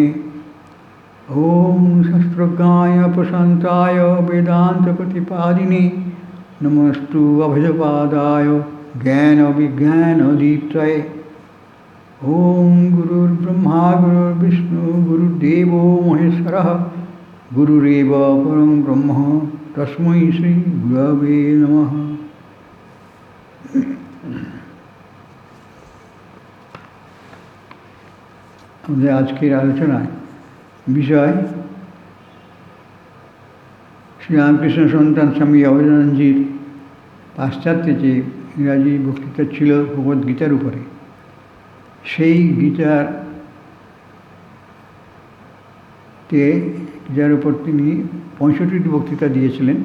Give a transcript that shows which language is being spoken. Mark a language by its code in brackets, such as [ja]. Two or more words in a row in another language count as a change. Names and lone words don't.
[sa] ओम शस्त्रज्ञाय प्रशांताय वेदांतप्रतिपादिने नमस्तु अभयपादाय ज्ञानविज्ञानदीप्तये। ओम गुरुर्ब्रह्मा गुरुर्विष्णु गुरुर्देवो महेश्वरः गुरुरेव परं ब्रह्म तस्मै श्री गुरवे नमः। [bn] আমাদের আজকের আলোচনায় বিষয় শ্রীরামকৃষ্ণ সন্তান স্বামী অভয়দানন্দজির পাশ্চাত্যে যে ইংরাজি বক্তৃতা ছিল ভগবদ্গীতার উপরে, সেই গীতার উপর তিনি 65টি বক্তৃতা দিয়েছিলেন।